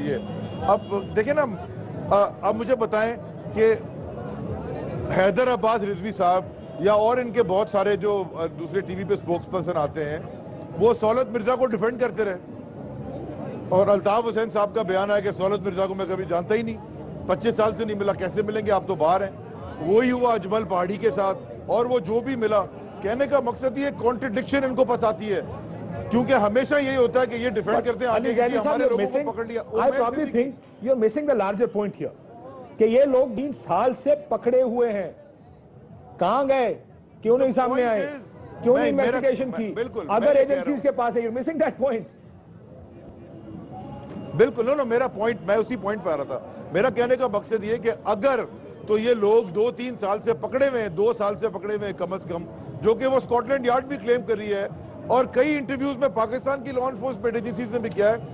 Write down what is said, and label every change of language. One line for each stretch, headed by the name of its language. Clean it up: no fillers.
Urdu: یہ اب دیکھیں نا، اب مجھے بتائیں کہ حیدر عباس رضوی صاحب یا اور ان کے بہت سارے جو دوسرے ٹی وی پہ سپوکس پرسن آتے ہیں وہ سہولت مرزا کو ڈیفینڈ کرتے رہے، اور الطاف حسین صاحب کا بیان ہے کہ سہولت مرزا کو میں کبھی جانتا ہی نہیں، 25 سال سے نہیں ملا، کیسے ملیں گے، آپ تو باہر ہیں. وہی ہوا اجمل پہاڑی کے ساتھ، اور وہ جو بھی ملا. کہنے کا مقصد یہ کانٹرڈکشن ان کو پاس آتی ہے، کیونکہ ہمیشہ یہی ہوتا ہے کہ یہ ڈیفینڈ کرتے ہیں آگے کہ ہمارے لوگوں کو پکڑ لیا.
English: I probably think you're missing the larger point here
Urdu: کہ یہ لوگ 3 سال سے پکڑے ہوئے ہیں. کہاں گئے؟ کیوں نہیں سامنے آئے؟ کیوں نہیں انویسٹیگیشن کی؟ اگر ایجنسیز کے پاس ہے،
English: you're missing that point.
Urdu: بالکل نو میرا پوائنٹ، میں اسی پوائنٹ پہ آ رہا تھا. میرا کہنے کا مقصد یہ کہ اگر تو یہ لوگ 2-3 سال سے پکڑے ہوئے ہیں، 2 سال سے پکڑے ہوئے ہیں کم از کم، جو کہ وہ اسکاٹ لینڈ یارڈ بھی کلیم کر رہی ہے، اور کئی انٹرویوز میں پاکستان کی لا انفورسمنٹ ایجنسیز نے بھی کیا ہے.